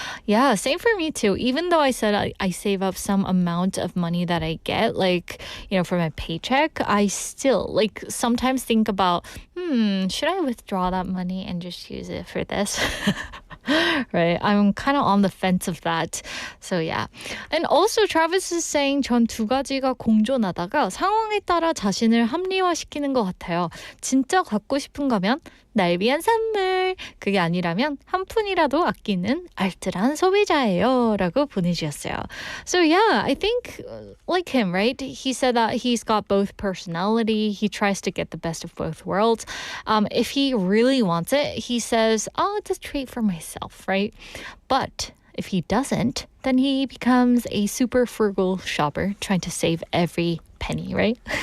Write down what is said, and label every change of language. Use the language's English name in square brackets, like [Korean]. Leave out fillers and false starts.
[English] Yeah, same for me too. Even though I said I save up some amount of money that I get, like, you know, for my paycheck, I still like sometimes think about, should I withdraw that money and just use it for this? Right? I'm kind of on the fence of that. So yeah. And also Travis is saying [Korean] 전 두 가지가 공존하다가 상황에 따라 자신을 합리화시키는 것 같아요. 진짜 갖고 싶은 거면 날 위한 선물. 그게 아니라면 한 푼이라도 아끼는 알뜰한 소비자예요. 라고 보내주셨어요. [English] So yeah, I think like him, right? He said that he's got both personality. He tries to get the best of both worlds. If he really wants it, he says, oh, it's a treat for myself, right? But if he doesn't, then he becomes a super frugal shopper trying to save every penny, right?